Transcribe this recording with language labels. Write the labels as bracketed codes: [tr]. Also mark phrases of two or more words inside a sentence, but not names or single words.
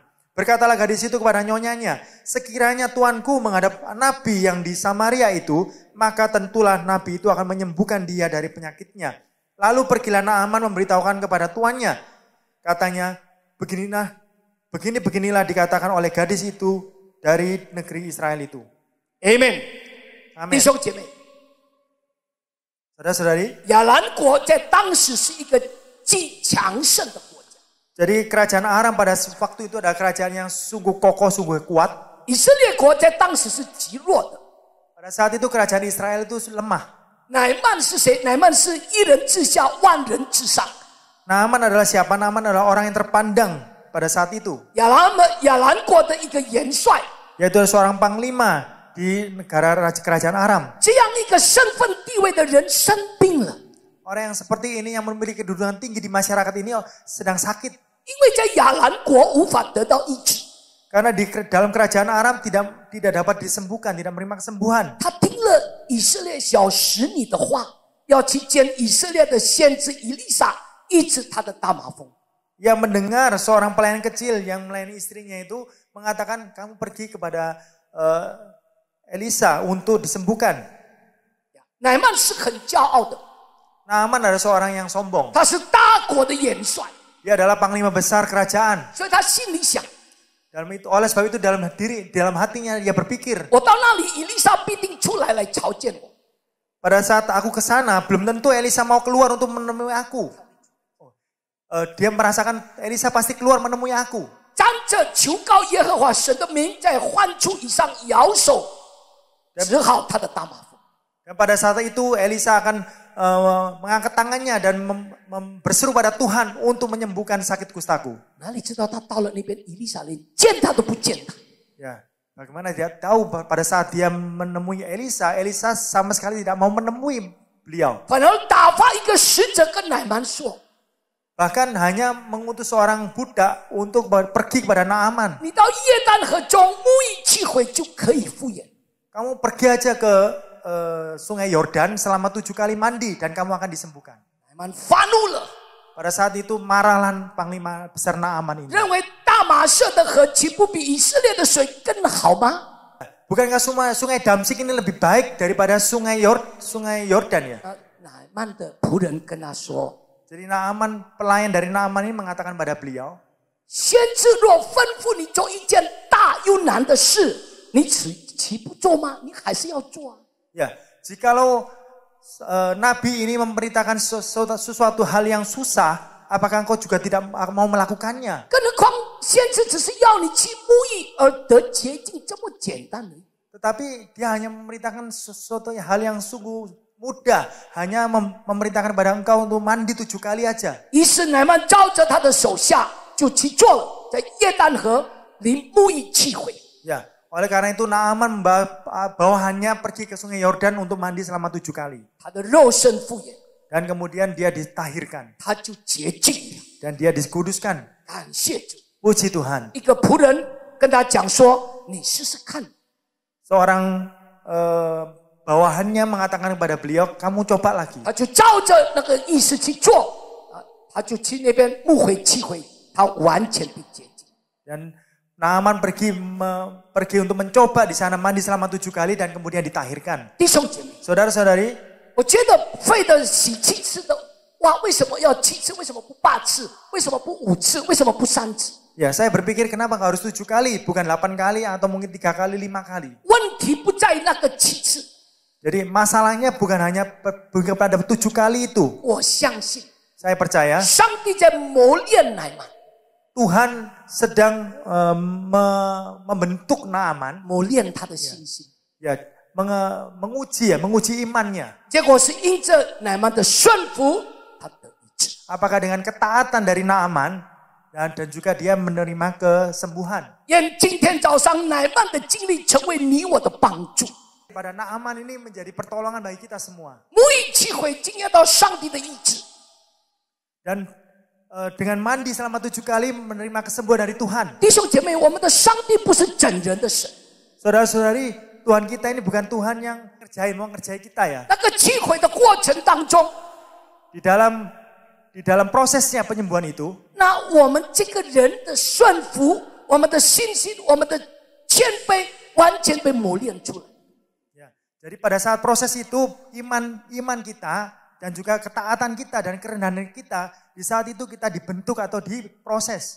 [id] Berkatalah gadis itu kepada nyonyanya, sekiranya tuanku menghadap nabi yang di Samaria itu, maka tentulah nabi itu akan menyembuhkan dia dari penyakitnya. Lalu pergilah Naaman memberitahukan kepada tuannya. Katanya, beginilah dikatakan oleh gadis itu dari negeri Israel itu. [zh] Amen. 弟 [id] Amin. [zh] 兄姐妹， [id] Saudara-saudari, [zh] 亚兰国在当时是一个极强盛的国家。 [id] jadi kerajaan Aram pada waktu itu adalah kerajaan yang sungguh kokoh, sungguh kuat. [zh] 以色列国在当时是极弱的。 [id] Pada saat itu kerajaan Israel itu lemah. [zh] 乃曼是谁？乃曼是一人之下，万人之上。 [id] Naaman adalah siapa? Naaman adalah orang yang terpandang pada saat itu. [zh] 亚兰国的一个元帅， [id] Yaitu seorang panglima di negara kerajaan Aram. [zh] 这样一个身份地位的人生病了， [id] Orang yang seperti ini yang memiliki kedudukan tinggi di masyarakat ini sedang sakit. [zh] 因为在亚兰国无法得到医治。 [id] Karena di dalam kerajaan Aram tidak dapat disembuhkan, tidak menerima kesembuhan. [zh] 他听了以色列小使女的话，要去见以色列的先知以利沙，医治他的大麻风。 [id] Ia mendengar seorang pelayan kecil yang melayani istrinya itu mengatakan, kamu pergi kepada Elisa untuk disembuhkan. [zh] 乃曼是很骄傲的， [id] Naaman adalah seorang yang sombong. [zh] 他是大国的元帅， [id] Dia adalah panglima besar kerajaan. [zh] 所以他心里想： [id] Oleh sebab itu dalam hatinya dia berpikir, [zh] 我到那里，以利沙必定出来朝见我。 [id] pada saat aku ke sana belum tentu Elisa mau keluar untuk menemui aku. Dia merasakan Elisa pasti keluar menemui aku. [zh] 站着求告耶和华神的名，在患处以上摇手，治好他的大麻风。 [id] Dan pada saat itu Elisa akan mengangkat tangannya dan berseru pada Tuhan untuk menyembuhkan sakit kustaku. [zh] 哪里知道他到了那边，以利沙连见他都不见他。 [id] Ya, bagaimana dia tahu pada saat dia menemui Elisa sama sekali tidak mau menemui beliau. [zh] 反而打发一个使者跟乃曼说： [id] Bahkan hanya mengutus seorang budak untuk pergi kepada Naaman. [zh] 你到约旦河中沐浴去回就可以复原。 [id] Kamu pergi aja ke sungai Yordan selama 7 kali mandi dan kamu akan disembuhkan. [zh] 乃曼发怒了， [id] Pada saat itu marahlah panglima besar Naaman ini. [zh] 认为大麻马舍的河岂不比以色列的水更好吗？ [id] Bukankah sungai Damsik ini lebih baik daripada sungai Yordan ya? [zh] 乃曼的仆人跟他说， [id] Jadi Naaman, pelayan dari Naaman ini mengatakan pada beliau, [zh] 先知若吩咐你做一件大又难的事，你岂不做吗？你还是要做啊。 [id] ya, jikalau Nabi ini memerintahkan sesuatu hal yang susah, apakah engkau juga tidak mau melakukannya? [zh] 更何况先知只是要你去沐浴而得洁净，这么简单而已。 [id] Tetapi dia hanya memerintahkan sesuatu hal yang sungguh mudah, hanya memerintahkan pada engkau untuk mandi 7 kali aja. [zh] 于是乃曼照着他的手下就去做了，在约旦河里沐浴七回。 [id] Ya, oleh karena itu Naaman bawahannya pergi ke sungai Yordan untuk mandi selama 7 kali. [zh] 他的肉身复原， [id] Dan kemudian dia ditahirkan [zh] 他就洁净了。 [id] dan dia dikuduskan. [zh] 感谢主！ [id] Puji Tuhan. [zh] 一个仆人跟他讲说：“你试试看。” [id] Seorang bawahannya mengatakan kepada beliau, kamu coba lagi. [zh] 他就照着那个意思去做，他就去那边牧回七回，他完全被洁净。 [id] Dan Naaman pergi untuk mencoba di sana mandi selama 7 kali dan kemudian ditahirkan. [zh] 弟兄姐妹， [id] Saudara-saudari, [zh] 我觉得费得洗7次的，哇，为什么要7次？为什么不8次？为什么不5次？为什么不3次？ [id] ya saya berpikir kenapa harus 7 kali, bukan 8 kali atau mungkin 3 kali, 5 kali. [zh] 问题不在那个7次， [id] Jadi masalahnya bukan hanya pada 7 kali itu. [zh] 我相信 [id] Saya percaya [zh] 上帝在磨练乃曼， [id] Tuhan sedang membentuk Naaman, [zh] 磨练他的信心。 [id] ya menguji imannya. [zh] 结果是因着乃曼的顺服，他得医治。 [id] Apakah dengan ketaatan dari Naaman dan juga dia menerima kesembuhan. [zh] 愿今天早上乃曼的经历成为你我的帮助。 [id] Pada Naaman ini menjadi pertolongan bagi kita semua. [zh] 沐浴七回，经验到上帝的医治。 [id] Dan dengan mandi selama 7 kali menerima kesembuhan dari Tuhan. [zh] 弟兄姐妹，我们的上帝不是整人的神， [id] Saudara-saudari, Tuhan kita ini bukan Tuhan yang mau ngerjain kita ya. [zh] 那个七回的过程当中， [id] Di dalam prosesnya penyembuhan itu, [zh] 那我们这个人的顺服，我们的信心，我们的谦卑，完全被磨练出来。 [id] ya, jadi pada saat proses itu iman kita dan juga ketaatan kita dan kerendahan kita, di saat itu kita dibentuk atau diproses.